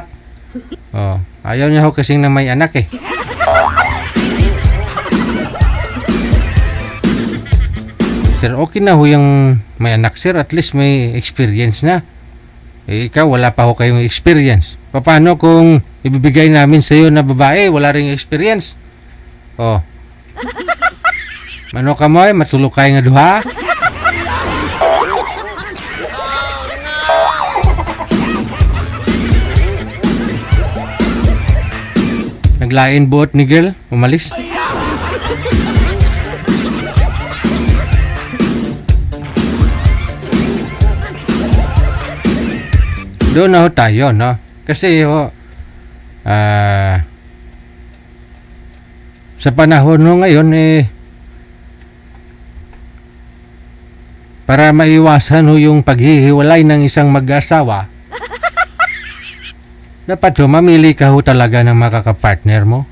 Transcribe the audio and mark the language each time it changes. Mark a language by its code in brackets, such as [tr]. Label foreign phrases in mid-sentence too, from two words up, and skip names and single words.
[tl] Oh, ayaw niya ho kasing na may anak eh. Sir, okay na ho yung may anak sir, [en] at least [tl] may experience na. Eh, ikaw wala pa ho kayong experience. Paano kung ibibigay namin sa iyo na babae wala ring experience? [hil] Oh. Mano ka mo eh, matulog kayo nga duha? Naglain buot ni girl, [tl] umalis. Doon na ho tayo, no? Kasi ho, sa panahon ho ngayon para maiwasan ho yung paghihiwalay ng isang mag-asawa, dapat ho mamili ka ho talaga ng makakapartner mo.